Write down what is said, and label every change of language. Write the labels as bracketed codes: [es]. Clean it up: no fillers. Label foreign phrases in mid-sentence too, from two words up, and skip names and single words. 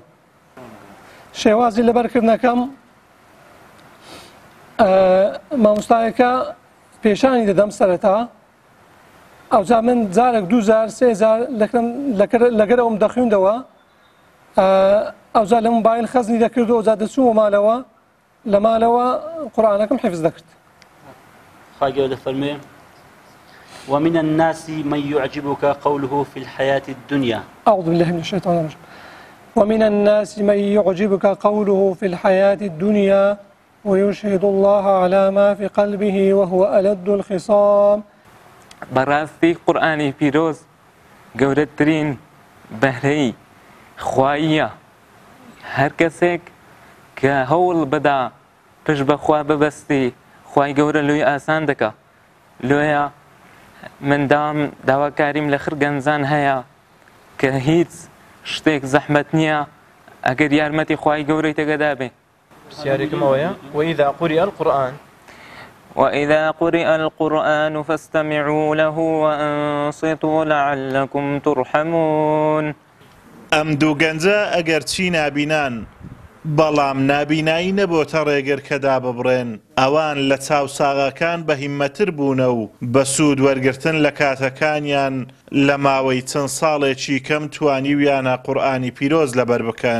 [ckb] شێوازی لەبەرکردنەکەم مامۆستایەکە پێشانی دەدەم سەرەتا، ئەوجا من جارێک 2000 3000 لەگەر ئەوم دەخوێندەوە، ئەوجا لە مۆبایل خەزنی دەکرد و ئەوجا دەچووە ماڵەوە، لە ماڵەوە قورئانەکەم حیفز دەکرد. خوای گەورە دەفەرمێ [ar] ومن الناس من يعجبك قوله في الحياة الدنيا. أعوذ بالله من الشيطان الرجيم. ومن الناس من يعجبك قوله في الحياة الدنيا ويشهد الله على ما في قلبه وهو ألد الخصام. [ckb] بەڕاستی قورئانی پیرۆز گەورەترین بەهرەی خواییە. هەر کەسێک کە هەوڵ بەدا پشت بەخوا ببەستی خوای گەورە لۆی ئاسان دەکا. لۆیە من داواکاریم لە خرگەنجان هەیە کە هیچ شتێک زەحمەت نییە ئەگەر یارمەتی خوای گەورەی تێگەدا بێ. پرسیارێکم ئەوەیە [ar] وإذا قرئ القرآن وإذا قرئ القرآن فاستمعوا له وأنصتوا لعلكم ترحمون. [ckb] ئەم دوو گەنجە ئەگەر چی نابینان بەڵام نابینایی نەبۆتە ڕێگر کەدا ببڕێن، ئەوان لە چاوساغەکان بە هیممەتر بوونە و بە سوود وەرگرتن لە کاتەکانیان لە ماوەی چەند ساڵێکی کەم توانیویانە قورئانی پیرۆز لەبەر بکەن.